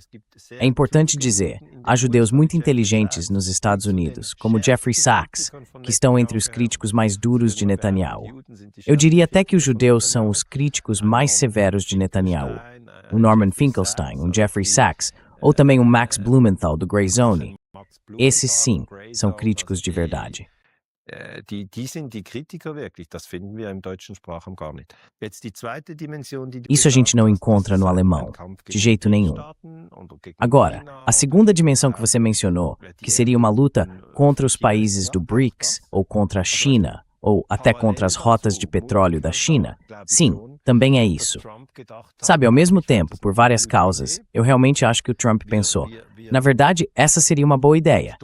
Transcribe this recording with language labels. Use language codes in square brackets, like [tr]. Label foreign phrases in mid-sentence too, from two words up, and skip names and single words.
[pt] É importante dizer, há judeus muito inteligentes nos Estados Unidos, como Jeffrey Sachs, que estão entre os críticos mais duros de Netanyahu. Eu diria até que os judeus são os críticos mais severos de Netanyahu. Um Norman Finkelstein, um Jeffrey Sachs, ou também um Max Blumenthal do Grey Zone. Esses sim, são críticos de verdade. [de] Die sind die Kritiker wirklich, das finden wir im deutschen Sprachraum gar nicht. Jetzt die zweite Dimension, die du [pt] Isso a gente não [de] gesagt hast, [pt] encontra [de] das [pt] no [de] ist [pt] alemão, [de] Kampf [pt] de [de] gegen [pt] jeito nenhum. [de] Staaten und gegen [pt] Agora, [de] China [pt] a segunda [de] und, [pt] dimensão que você mencionou, que seria uma luta contra os países do BRICS, ou contra a China, ou até contra as rotas de petróleo da China, sim, também é isso. Sabe, ao mesmo tempo, por várias causas, eu realmente acho que o Trump pensou, na verdade, essa seria uma boa ideia.